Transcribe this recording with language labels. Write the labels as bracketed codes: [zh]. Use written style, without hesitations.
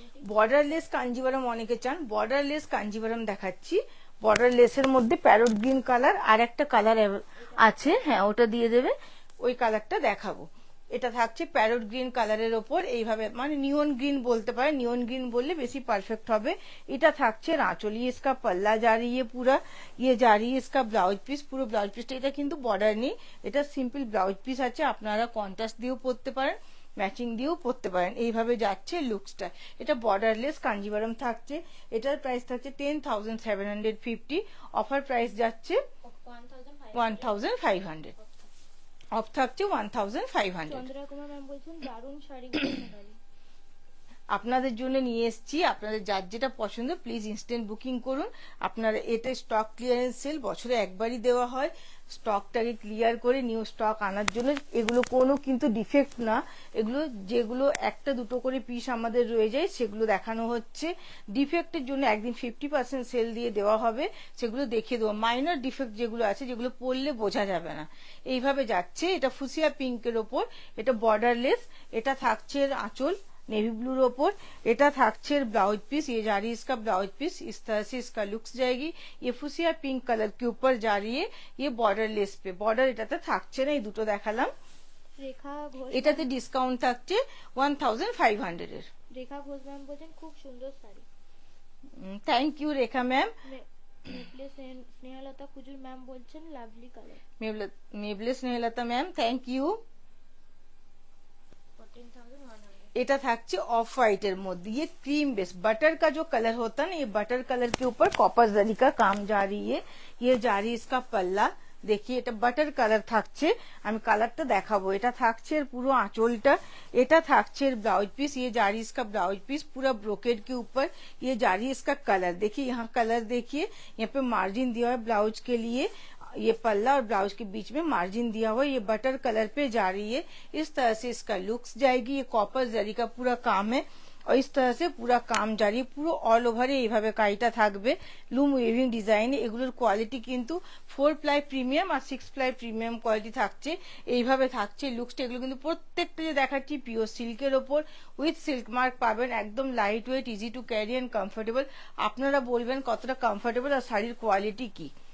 [bn] Borderless Kanjivaram অনেকে চান, borderless Kanjivaram দেখাচ্ছি। বর্ডারলেসের মধ্যে প্যারট গ্রিন কালার আর একটা কালার আছে, হ্যাঁ ওটা দিয়ে দেবে, ওই কালারটা দেখাবো। এটা থাকছে প্যারট গ্রিন কালারের ওপর, এইভাবে মানে নিয়ন গ্রিন বলতে পারে, নিয়ন গ্রিন বললে বেশি পারফেক্ট হবে। [hi] এটা থাকছে आंचल, ये इसका पल्ला जा रही है पूरा, ये जा रही है इसका ब्लाउज পিস, [bn] পুরো ব্লাউজ পিসটা। এটা কিন্তু বর্ডার নেই, এটা সিম্পল ব্লাউজ পিস আছে। আপনারা কন্ট্রাস্ট দিয়েও পরতে পারেন, ম্যাচিং দিয়েও পরতে পারেন। এইভাবে যাচ্ছে লুকসটা। এটা বর্ডারলেস কাঞ্জিভারম থাকছে। এটার প্রাইস থাকছে 10,750, অফার প্রাইস যাচ্ছে 1,500, অফ থাকছে 1,500। চন্দ্রা কুমার ম্যাম বলছেন দারুণ শাড়িগুলো সোনালি। আপনাদের জন্য নিয়ে এসেছি, আপনাদের যার যেটা পছন্দ প্লিজ ইনস্ট্যান্ট বুকিং করুন। আপনারা এটা স্টক ক্লিয়ারেন্স সেল, বছরে একবারই দেওয়া হয়। স্টকটাকে ক্লিয়ার করে নিউ স্টক আনার জন্য। এগুলো কোনো কিন্তু ডিফেক্ট না, এগুলো যেগুলো একটা দুটো করে পিস আমাদের রয়ে যায় সেগুলো দেখানো হচ্ছে। ডিফেক্টের জন্য একদিন 50% সেল দিয়ে দেওয়া হবে, সেগুলো দেখিয়ে দেবো। মাইনর ডিফেক্ট যেগুলো আছে, যেগুলো পরলে বোঝা যাবে না। এইভাবে যাচ্ছে। এটা ফুসিয়া পিঙ্কের ওপর, এটা বর্ডারলেস। এটা থাকছে [hi] आंचल नेवी ब्लूर ओपर। এটা থাকছে ब्लाउज पीस, ये जा रही है इसका ब्लाउज पीस, इस तरह से इसका लुक्स जाएगी। ये फुसिया पिंक कलर के ऊपर जा रही है, ये बॉर्डर लेस पे। [bn] बॉर्डर এটাতে থাকছে না, এই দুটো দেখালাম। রেখা ঘোষ, এটাতে ডিসকাউন্ট থাকছে 1,500 এর। রেখা ঘোষ ম্যাম বলছেন খুব সুন্দর sari. [en] Thank you Rekha ma'am. [bn] মেবলে Snehalata Kujur ma'am বলছেন lovely colour. মেবলে Snehalata ma'am thank you. 14,100। এটা থাকছে [hi] ऑफ व्हाइट এর মধ্যে, ये क्रीम बेस बटर का जो कलर होता है ना, ये बटर कलर के ऊपर कॉपर जरी का काम जा रही है। ये जा रही है इसका पल्ला, देखिए [bn] এটা বাটার কালার থাকছে। আমি কালারটা দেখাবো। এটা থাকছে পুরো [hi] आंचलটা, এটা থাকছে ब्लाउज पीस, ये जा रही इसका ब्लाउज पीस पूरा ब्रोकेड के ऊपर। ये जा रही इसका कलर, देखिए यहाँ कलर देखिए, यहाँ पे मार्जिन दिया है ब्लाउज के लिए। ये पल्ला और ब्लाउज के बीच में मार्जिन दिया हुआ, ये बटर कलर पे जा रही है। इस तरह से इसका लुक्स जाएगी। ये कॉपर जरी का पूरा काम है और इस तरह से पूरा काम जारी, [bn] পুরো অল ওভারে এইভাবে কাজটা থাকবে। লুম উইভিং ডিজাইন। এগুলোর কোয়ালিটি কিন্তু 4 প্লাই প্রিমিয়াম আর 6 প্লাই প্রিমিয়াম কোয়ালিটি থাকছে। এইভাবে থাকছে লুকসটা। এগুলো কিন্তু প্রত্যেকটা যে দেখাচ্ছি পিওর সিল্কের ওপর, উইথ সিল্ক মার্ক পাবেন। একদম light weight, easy to carry and comfortable. আপনারা বলবেন কতটা কমফোর্টেবল আর শাড়ির কোয়ালিটি কি।